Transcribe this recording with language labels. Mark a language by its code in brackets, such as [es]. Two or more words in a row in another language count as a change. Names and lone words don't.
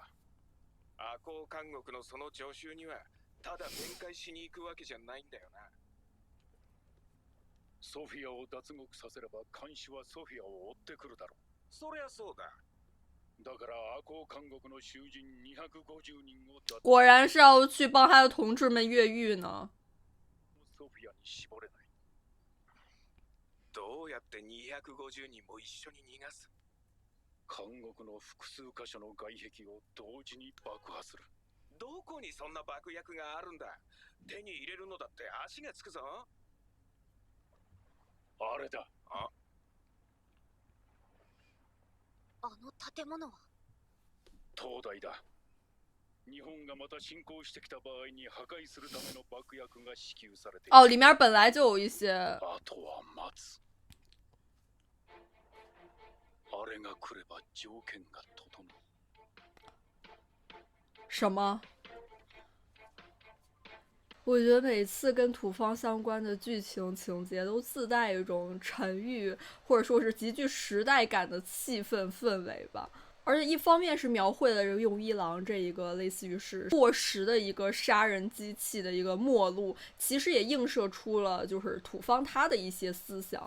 [ja] 赤穂監獄のその徴収にはただ面会しに行くわけじゃないんだよな。ソフィアを脱獄させれば監視はソフィアを追ってくるだろう。そりゃそうだ。だから赤穂監獄の囚人250人を脱 [zh] 果然是要去帮他的同志们越狱呢。 [ja] ソフィアに絞れない。どうやって250人も一緒に逃がす？監獄の複数箇所の外壁を同時に爆破する。どこにそんな爆薬があるんだ？手に入れるのだって足がつくぞ。あれだ。あの建物は東大だ。日本がまた侵攻してきた場合に破壊するための爆薬が支給されている。 [zh] 哦，里面本来就有一些。 [ja] あとは待つ。あれが来れば条件が整う。 [zh] 什么？我觉得每次跟土方相关的剧情情节都自带一种沉郁，或者说是极具时代感的气氛氛围吧。而且一方面是描绘了这个用一郎这一个类似于是过时的一个杀人机器的一个末路，其实也映射出了就是土方他的一些思想。